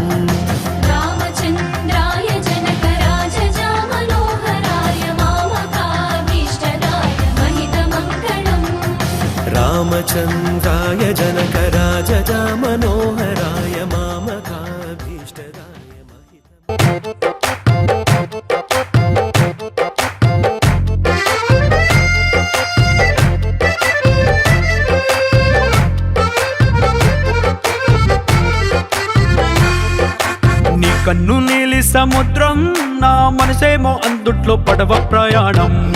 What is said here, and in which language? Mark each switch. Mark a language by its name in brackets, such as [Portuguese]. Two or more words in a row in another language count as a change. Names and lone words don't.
[Sanskrit] रामचन्द्राय जनकराजजा मनोहराय मामकाभीष्टदाय महितमङ्गलम् रामचन्द्राय जनकराजजा मनोहराय मामकाभीष्टदाय [Telugu] నీ కన్ను నీలి సముద్రం నా మనసేమో అందుట్లో పడవ ప్రయాణం